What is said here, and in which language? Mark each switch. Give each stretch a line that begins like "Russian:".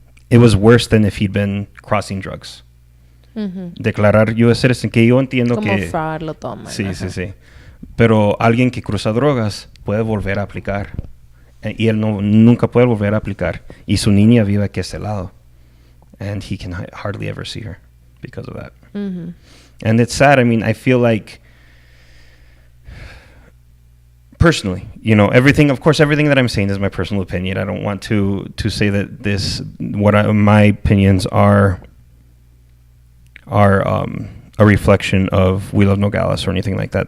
English: It was worse than if he'd been crossing drugs.
Spanish: Mm-hmm. Declarar
English: U.S. citizen,
Spanish: que yo entiendo como que... fraud lo toman. Sí. Pero alguien que cruza drogas puede volver a aplicar. Y él nunca puede volver a aplicar. Y su niña vive aquí a este lado.
English: And he can hardly ever see her because of that. Mm-hmm. And it's sad. I mean, I feel like, personally, everything that I'm saying is my personal opinion. I don't want to say that my opinions are a reflection of We Love Nogales or anything like that.